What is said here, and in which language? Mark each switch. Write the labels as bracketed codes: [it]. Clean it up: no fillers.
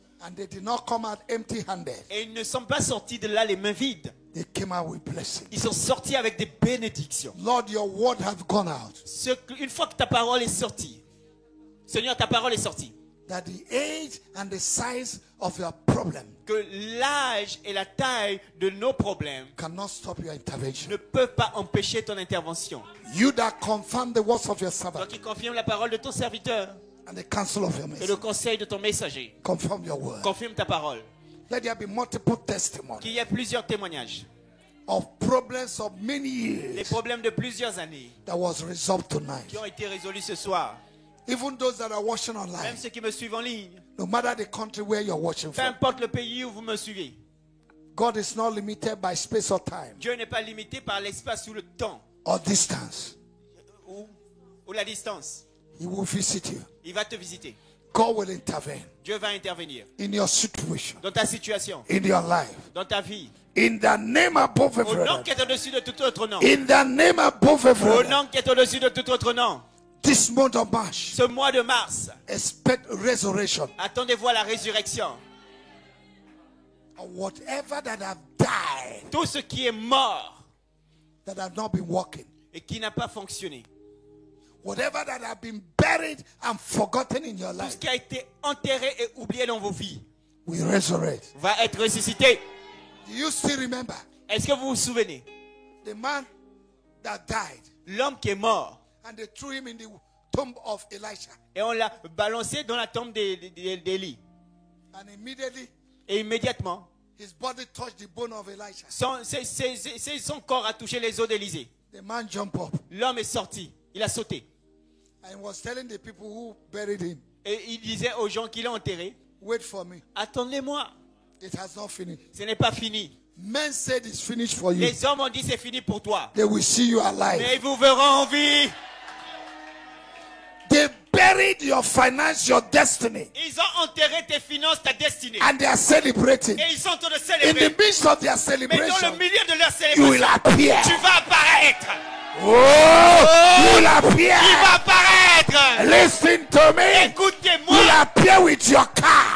[en] And they did not come out empty-handed. [fr] Et ils ne sont pas sortis de là les mains vides. [en] They came out with blessing. [fr] Ils sont sortis avec des bénédictions. [en] Lord, your word has gone out. [fr] Une fois que ta parole est sortie, Seigneur, ta parole est sortie. [en] That the age and the size of your problem [fr] Que l'âge et la taille de nos problèmes [en] cannot stop your intervention. [fr] ne peuvent pas empêcher ton intervention. [en] You that confirm the words of your [fr] Toi [en] servant [fr] qui confirme la parole de ton serviteur [en] and the counsel of your [fr] et le [en] message. [fr] conseil de ton messager, [en] Confirm your word. [fr] confirme ta parole. [en] Let there be multiple testimonies [fr] Qu'il y ait plusieurs témoignages. [en] of problems of many [fr] Les [en] years [fr] problèmes de plusieurs années [en] that was resolved tonight. [fr] qui ont été résolus ce soir. [en] Even those that are watching [fr] Même [en] online, [fr] ceux qui me suivent en ligne, [en] no matter the country where you're watching [fr] peu [en] from, [fr] importe le pays où vous me suivez, [en] God is not limited by space or time [fr] Dieu n'est pas limité par l'espace ou le temps [en] or distance. [fr] ou la distance. [en] He will visit you. [fr] Il va te visiter. [en] God will intervene [fr] Dieu va intervenir [en] in your situation, [fr] dans ta situation, [en] in your life. [fr] dans ta vie. [en] In the name above [fr] Au [en] every [fr] nom [en] other. [fr] qui est au-dessus de tout autre nom. [en] In the name above every [fr] Au [en] other. [fr] nom qui est au-dessus de tout autre nom. [en] This month of March, [fr] Ce mois de mars, [en] expect resurrection. [fr] attendez-vous à la résurrection. [en] Whatever that have died, [fr] tout ce qui est mort [en] that have not been working, [fr] et qui n'a pas fonctionné, [en] whatever that have been buried and forgotten in your [fr] tout [en] life, [fr] ce qui a été enterré et oublié dans vos vies, [en] we resurrect. [fr] va être ressuscité. [en] Do you still remember [fr] Est-ce que vous vous souvenez? [en] the man that died [fr] L'homme qui est mort [en] and they threw him in the tomb of Elisha, [fr] et on l'a balancé dans la tombe d'Élie. [en] and immediately [fr] Et immédiatement, [en] his body touched the bone of Elisha. [fr] son corps a touché les os d'Élisée. [en] The man jumped up [fr] L'homme est sorti, il a sauté. [en] and was telling the people who buried him, [fr] Et il disait aux gens qui l'ont enterré, [en] wait for me, [fr] attendez-moi, [en] it has not finished. [fr] ce n'est pas fini. [en] Men said it's finished for you. [fr] Les hommes ont dit c'est fini pour toi. [en] They will see you alive. [fr] Mais ils vous verront en vie. [en] They buried your finance, your destiny, [fr] Ils ont enterré tes finances, ta destinée. [en] and they are celebrating. [fr] Et ils sont en train de [en] In [fr] célébrer. [en] the midst of their [fr] Mais dans [en] celebration, [fr] le milieu de leur [en] you will [fr] célébration, [en] appear. [fr] tu vas apparaître. [en] Oh, you will appear. [fr] Il va apparaître. [en] Listen to me. [fr] Écoutez-moi. [en] You will appear with your car.